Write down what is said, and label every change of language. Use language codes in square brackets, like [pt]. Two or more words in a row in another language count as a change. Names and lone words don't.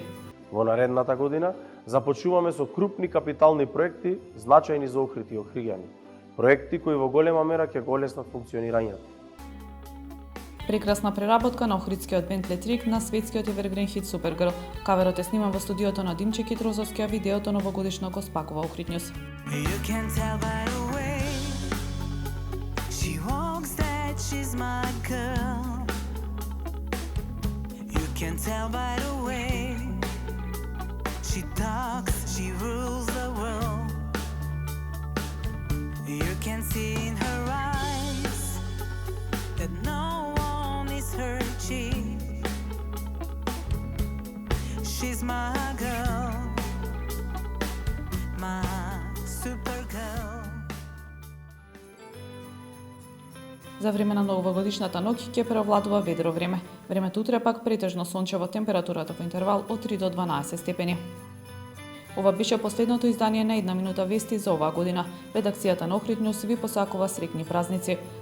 [mk] Во наредната година започнуваме со крупни капитални проекти значајни за Охрид и охриѓани. Проекти кои во голема мера ќе го олеснат функционирањето. Прекрасна преработка на охридскиот бенд Летрик на светскиот евергрин хит Супергрл. Каверот е сниман во студиото на Димче Китрозовски, а видеото новогодишно го спакува Охрид Ньюс. [en] She's my girl. You can tell by the way she talks, she rules the world. You can see in her eyes that no one is her chief. She's my girl, my super girl. [mk] За време на новогодишната ноќ ќе преовладува ведро време. Времето утре пак претежно сончево, температурата во интервал од 3 до 12 степени. Ова беше последното издание на една минута вести за оваа година. Редакцијата на Охрид Ньюс ви посакува среќни празници.